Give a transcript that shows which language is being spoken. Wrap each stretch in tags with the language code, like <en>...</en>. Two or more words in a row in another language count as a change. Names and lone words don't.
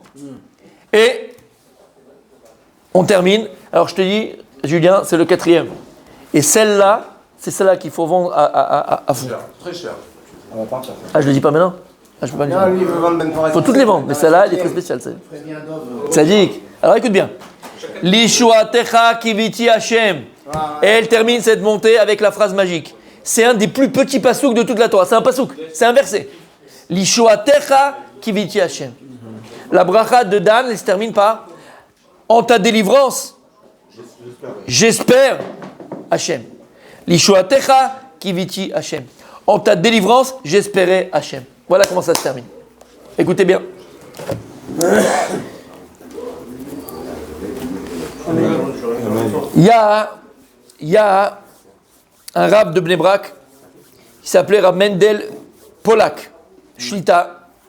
<fr>Et on termine. Alors je te dis, Julien, c'est le 4e. Et celle-là, c'est celle-là qu'il faut vendre à fond. Très cher. On va partir. Ah, je le dis pas maintenant. Ah, je peux pas le dire. Non, lui, il veut vendre Ben Torah. Faut toutes les vendre, mais celle-là, elle est très spéciale. Tzadik. Alors écoute bien.</fr> <he>לישועתך קיויתי השם.</he> <fr>Et elle termine cette montée avec la phrase magique. C'est un des plus petits pasouks de toute la Torah. C'est un pasouk, c'est un verset.</fr> <he>לישועתך קיויתי השם.</he> <fr>La bracha de Dan, elle se termine par en ta délivrance, j'espère Hashem.</fr> <he>לישועתך קיויתי השם.</he> <fr>En ta délivrance, j'espérais Hashem. Voilà comment ça se termine. Écoutez bien. Il y a un rab de Bnei Brak qui s'appelait Rab Mendel Polak, Shlita.</fr>